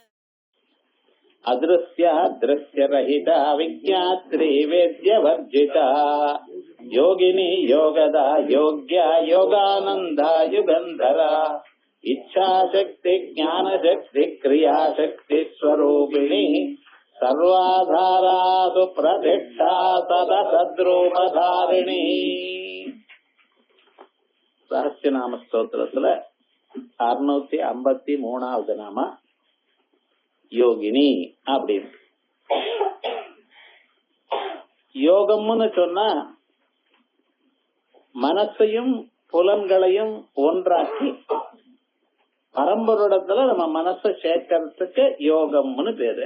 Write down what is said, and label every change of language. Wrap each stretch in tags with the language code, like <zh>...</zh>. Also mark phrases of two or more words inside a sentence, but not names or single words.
<sa>अदृश्य दृश्य रहिता विज्ञात्री वेद्य वर्जिता योगिनी योगदा योग्या योगानंदा युगंधरा इच्छा शक्ति ज्ञान शक्ति क्रिया शक्ति स्वरूपिणी सर्वाधारासु प्रतिष्ठा सदा सद्रूपधारिणी.</sa> <ta>ரகசியநாம ஸ்தோத்திரத்துல 653வது நாம யோகினி அப்படின்னு. யோகம்னு சொன்னா மனசையும் புலன்களையும் ஒன்றாக்கி பரம்பரோடத்துல நம்ம மனசை சேர்க்கறதுக்கு யோகம்னு பேரு.</ta>